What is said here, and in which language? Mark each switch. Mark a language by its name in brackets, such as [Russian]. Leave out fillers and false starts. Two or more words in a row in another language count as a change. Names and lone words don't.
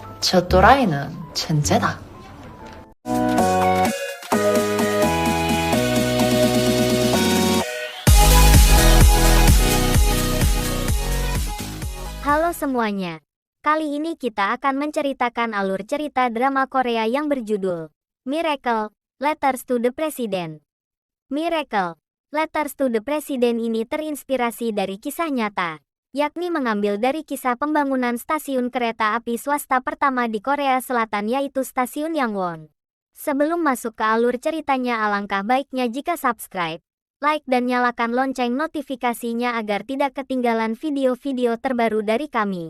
[Korean] 저 또라이는 천재다. [Indonesian] Halo semuanya. Kali ini kita akan menceritakan alur cerita drama Korea yang berjudul Miracle, Letters to the President. Miracle, Letters to the President ini terinspirasi dari kisah nyata, yakni mengambil dari kisah pembangunan stasiun kereta api swasta pertama di Korea Selatan yaitu Stasiun Yangwon. Sebelum masuk ke alur ceritanya, alangkah baiknya jika subscribe, like dan nyalakan lonceng notifikasinya agar tidak ketinggalan video-video terbaru dari kami.